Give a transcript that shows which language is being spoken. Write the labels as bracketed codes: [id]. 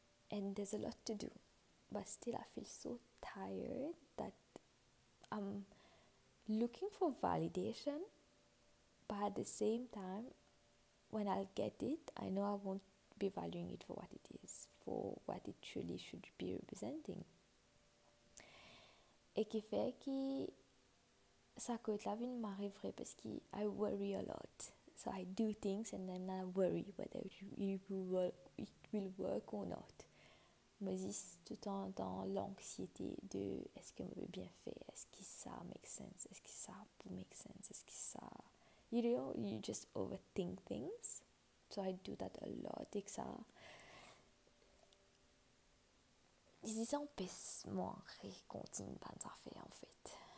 [en] and there's a lot to do, but still I feel so tired that I'm looking for validation, but at the same time, when I'll get it, I know I won't be valuing it for what it is, for what it truly should be representing. [fr] Et qui fait que ça coûte la vie m'arriverait parce que [en] I worry a lot. So I do things and then I worry whether it will work or not. [fr] Mais c'est tout le temps dans l'anxiété de est-ce que je vais bien faire, est-ce que ça [en] make sense, [fr] est-ce que ça peut make sense, est-ce que ça... [en] You know, you just overthink things. So I do that a lot. [fr] Et que ça... Ça empêche moi de continuer pas affaires en fait.